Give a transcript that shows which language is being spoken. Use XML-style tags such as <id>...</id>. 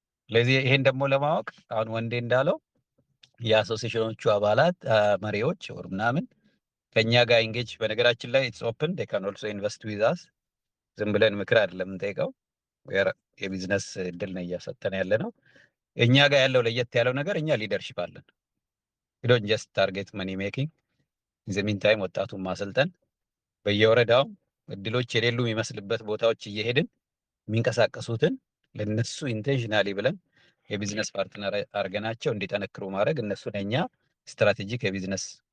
<am>ስለዚህ ይሄን ደግሞ ለማወቅ አሁን ወንዴ እንዳለው የአሶሲዬሽኖቹ አባላት መሪዎች ወር ምናምን ከኛ ጋር ኢንጌጅ፣ በነገራችን ላይ</am> <en>ኢትስ ኦፕን ዴይ ካን ኦልሶ ኢንቨስት ዊዝ አስ።</en> <am>ዝም ብለን ምክር አይደለም እንጠይቀው፣ የቢዝነስ እድል ነው እያሰጠን ያለ ነው። እኛ ጋር ያለው ለየት ያለው ነገር እኛ ሊደርሺፕ አለን።</am> <en>you don't just target money making. in the meantime</en> <am>ወጣቱን ማሰልጠን በየወረዳው እድሎች የሌሉ የሚመስልበት ቦታዎች እየሄድን የሚንቀሳቀሱትን ለነሱ ኢንቴንሽናሊ ብለን የቢዝነስ ፓርትነር አድርገናቸው እንዲጠነክሩ ማድረግ እነሱን እኛ ስትራቴጂክ የቢዝነስ</am>